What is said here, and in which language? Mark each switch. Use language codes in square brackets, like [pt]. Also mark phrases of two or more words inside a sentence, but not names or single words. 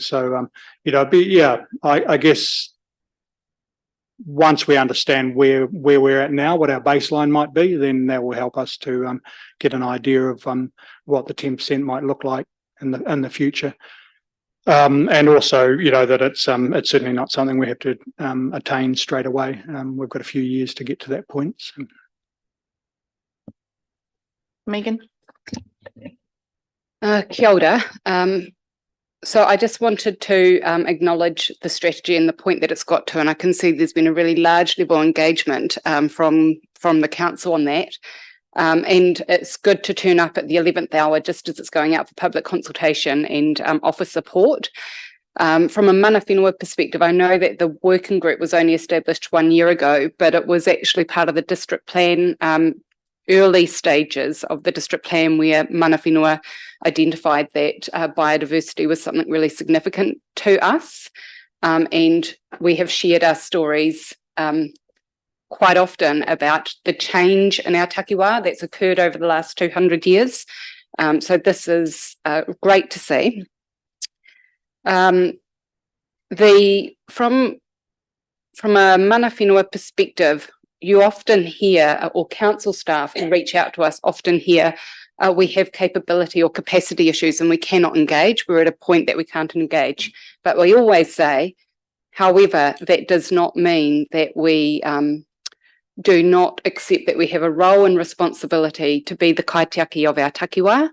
[en] So, I guess once we understand where we're at now, what our baseline might be, then that will help us to get an idea of what the 10% might look like in the future. And also, that it's certainly not something we have to attain straight away. We've got a few years to get to that point. So. Megan. [mi] Kia ora. [en] So I just wanted to acknowledge the strategy and the point that it's got to, and I can see there's been a really large level of engagement from the council on that. And it's good to turn up at the 11th hour just as it's going out for public consultation and offer support. From a [mi] mana whenua [en] perspective, I know that the working group was only established 1 year ago, but it was actually part of the district plan, early stages of the district plan where [mi] mana whenua [en] identified that biodiversity was something really significant to us. And we have shared our stories quite often about the change in our takiwā that's occurred over the last 200 years. So this is great to see. From a [mi] mana whenua [en] perspective, you often hear, or council staff who reach out to us often hear, we have capability or capacity issues and we cannot engage. We're at a point that we can't engage. But we always say, however, that does not mean that we do not accept that we have a role and responsibility to be the kaitiaki of our takiwā.